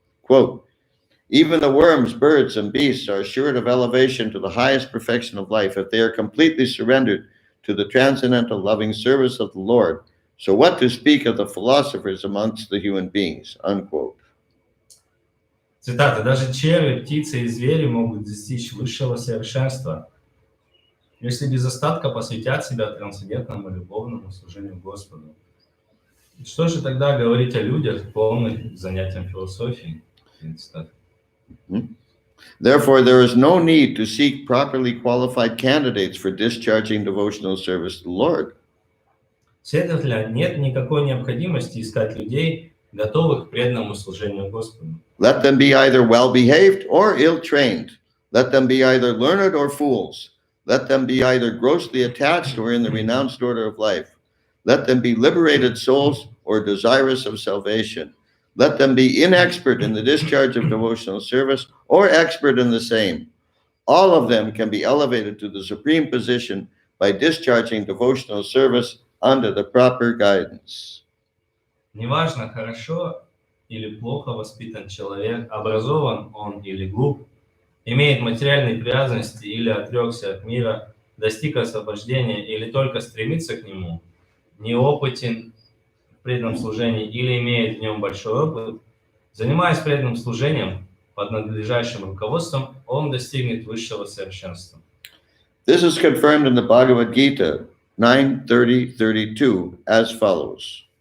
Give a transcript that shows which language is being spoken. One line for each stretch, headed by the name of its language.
English: Quote, even the worms, birds, and beasts are assured of elevation to the highest perfection of life if they are completely surrendered to the transcendental loving service of the Lord. So what to speak of the philosophers amongst the human beings, unquote.
Russian: Цитата. Даже черви, птицы и звери могут достичь высшего совершенства, если без остатка посвятят себя трансцендентному любовному служению Господу. Что же тогда говорить о людях, полных занятием философией?
English: Therefore, there is no need to seek properly qualified candidates for discharging devotional service to the Lord.
Russian: Следовательно, нет никакой необходимости искать людей, готовых к преданному служению Господу.
English: Let them be either well-behaved or ill-trained. Let them be either learned or fools. Let them be either grossly attached or in the renounced order of life. Let them be liberated souls or desirous of salvation. Let them be inexpert in the discharge of devotional service or expert in the same. All of them can be elevated to the supreme position by discharging devotional service under the proper guidance.
Russian: Неважно, хорошо или плохо воспитан человек, образован он или глуп, имеет материальные привязанности или отрекся от мира, достиг освобождения или только стремится к нему, неопытен в преданном служении или имеет в нем большой опыт, занимаясь преданным служением под надлежащим руководством, он достигнет высшего совершенства.
English: This is confirmed in the Bhagavad Gita 9:30-32 as follows.